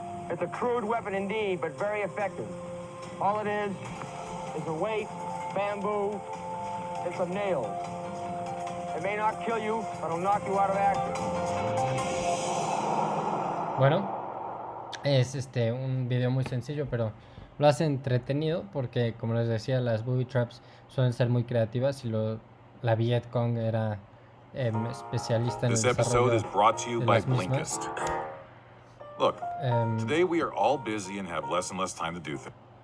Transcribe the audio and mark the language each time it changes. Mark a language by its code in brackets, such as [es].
[en] It's a crude weapon indeed, but very effective. All it is a weight, bamboo, and some nails. It may not kill you, but it'll knock you out of action. [es] Bueno, es un video muy sencillo, pero lo hace entretenido porque, como les decía, las booby traps suelen ser muy creativas y la Vietcong era especialista en el desarrollo de las mismas. [en] Look, today we are all busy and have less and less time to do things.